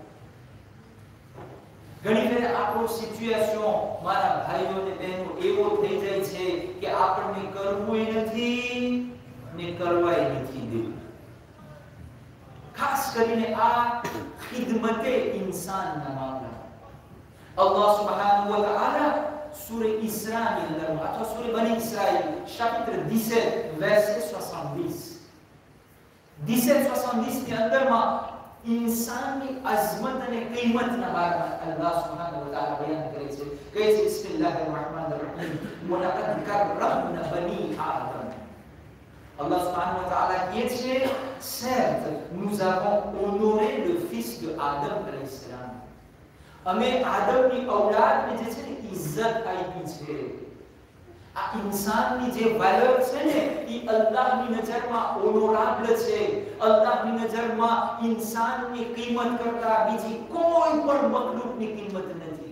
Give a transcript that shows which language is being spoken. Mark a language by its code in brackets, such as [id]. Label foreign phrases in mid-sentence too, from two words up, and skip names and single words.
[gu] ઘણી વાર આપણો સિચ્યુએશન મારા ભાઈઓ અને બહેનો એવો થઈ જાય છે કે આપણને કરવું નથી ને કરવાય નથી દેવું. ખાસ કરીને આ ખિદમતે ઇન્સાનના મામલા [ar] الله سبحانه وتعالى [gu] સૂરે ઇસ્રાની અંદર અથવા સૂરે બની ઇસ્રાઈલ [fr] chapitre 17 verset [gu] 70 ની અંદરમાં [hi] इंसानी अजमत [gu] અને કિંમતના બારામાં [ar] الله سبحانه وتعالى [gu] બયાન કરે છે. કહે છે [ar] بسم الله الرحمن الرحيم ولقد كرمنا بني آدم. الله سبحانه وتعالى [fr] dit c'est certes nous avons honoré le fils de Adam [ar] عليه السلام. [gu] અમે આદમની ઔલાદને જે છે ને ઇજ્જત આપી છે. આ ઇન્સાનની જે વેલ્યુ છે ને એ અલ્લાહની નજરમાં ઓનોરેબલ છે. અલ્લાહની નજરમાં ઇન્સાનની કિંમત કરતા બીજી કોઈ પણ મખલુકની કિંમત નથી.